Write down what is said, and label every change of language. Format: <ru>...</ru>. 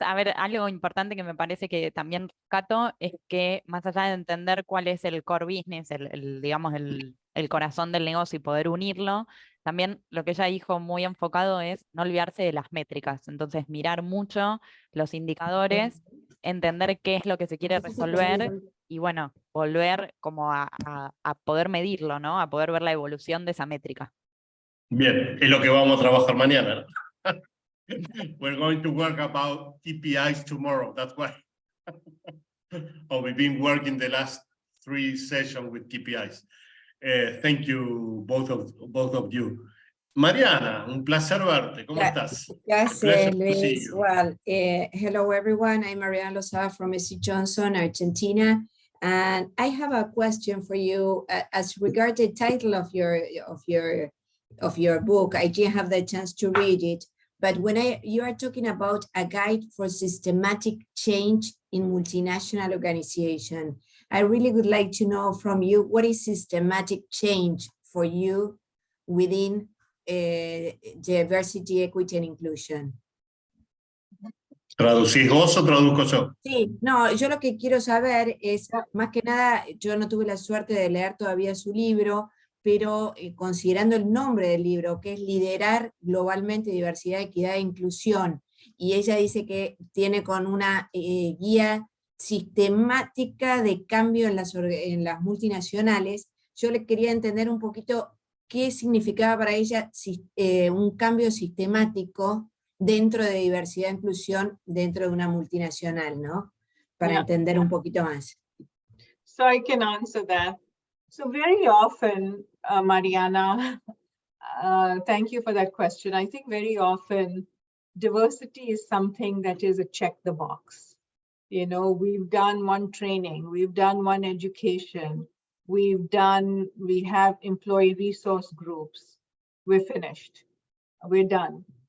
<es>A ver, algo importante que me parece que también rescato es que más allá de entender cuál es el core business, digamos, el corazón del negocio y poder unirlo, también lo que ella dijo muy enfocado es no olvidarse de las métricas. Entonces, mirar mucho los indicadores, entender qué es lo que se quiere resolver y, bueno, volver como a poder medirlo, ¿no? A poder ver la evolución de esa métrica. Bien, es lo que vamos a trabajar mañana, ¿no?</es> <en>We're going to work about KPIs tomorrow, that's why. Oh, we've been working the last 3 sessions with KPIs. Thank you, both of you. Mariana,</en> <es>un placer verte. ¿Cómo estás? Gracias,</es> <en>Luis. Well, hello everyone. I'm Mariana Lozada from SC Johnson, Argentina, and I have a question for you as regard the title of your book. I didn't have the chance to read it, but when you are talking about a guide for systematic change in multinational organization, I really would like to know from you what is systematic change for you within diversity, equity and inclusion.</en> <es>¿Traducís vos o traduzco yo? Sí, no, yo lo que quiero saber es, más que nada, yo no tuve la suerte de leer todavía su libro, pero considerando el nombre del libro, que es Liderar Globalmente Diversidad, Equidad e Inclusión, y ella dice que tiene con una guía sistemática de cambio en las multinacionales, yo le quería entender un poquito qué significaba para ella un cambio sistemático dentro de diversidad e inclusión dentro de una multinacional, ¿no? Para entender un poquito más.</es> <en>So I can answer that. So very often, Mariana, thank you for that question. I think very often diversity is something that is a check the box. You know, we've done one training, we've done one education, we have employee resource groups, we're finished, we're done.</en>